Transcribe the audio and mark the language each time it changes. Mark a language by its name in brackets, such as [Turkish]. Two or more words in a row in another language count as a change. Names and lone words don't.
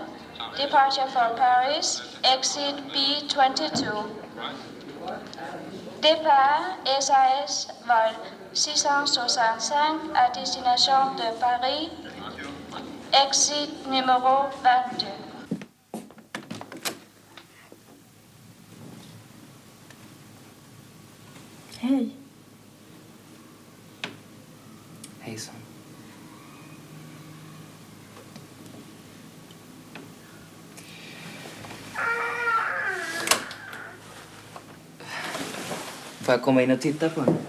[English] Departure for Paris. Exit B22. [French] Départ SAS vol 665 à destination de Paris. Exit numéro 22. [Swedish] Hej. Hejsan. Får jag komma in och titta på henne?